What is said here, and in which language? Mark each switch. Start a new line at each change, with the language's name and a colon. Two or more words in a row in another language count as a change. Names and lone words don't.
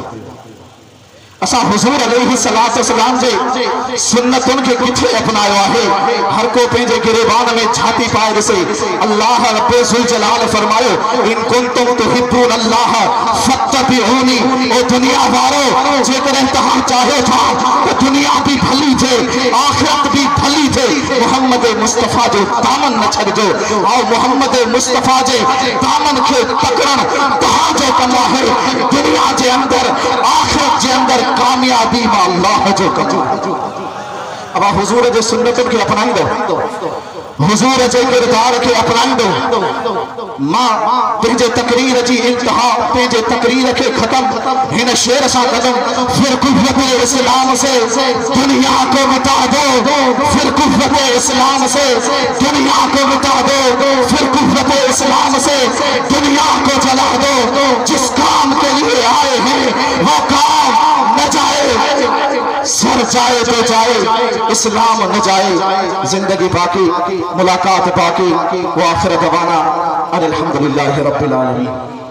Sindhi: असां हुजूर अलैहि सलातो सलाम जे सुन्नतुनि खे किथे अपनायो आहे? हर को पंहिंजे गिरबान में छाती पाए ॾिसे। अल्लाह रब्बे ज़ुल जलाल फरमायो,
Arabic: إن كنتم تحبون الله فاتبعوني.
Sindhi: ओ दुनिया वारो, जेकॾहिं तव्हां चाहियो था त दुनिया भी भली थे, आखिरत भी भली थे, मोहम्मद मुस्तफ़ा जो दामन न छॾिजो। आओ मोहम्मद मुस्तफ़ा जे दामन खे पकड़ण तव्हांजो कमु आहे। दुनिया जे अंदर, आखिरत जे अंदर कामयाबी मां अल्लाह जो कमु। अब हुजूर जे सुन्नतुनि खे अपनाईंदो, हुजूर जे किरदार खे अपनाईंदो। मां पंहिंजे तकरीर जी इंतहा, पंहिंजे तकरीर खे ख़त्म हिन शेर सां कंदुमि,
Urdu: پھر قوت اسلام سے دنیا کو مٹا دو، پھر قوت اسلام سے دنیا کو مٹا دو، پھر قوت اسلام سے دنیا کو جلا دو. جس کام کے لیے آئے ہیں وہ کام نہ جائے، سر جائے تو جائے، اسلام نہ جائے. زندگی باقی، ملاقات باقی.
Arabic: وآخر دعوانا الحمد لله رب العالمين.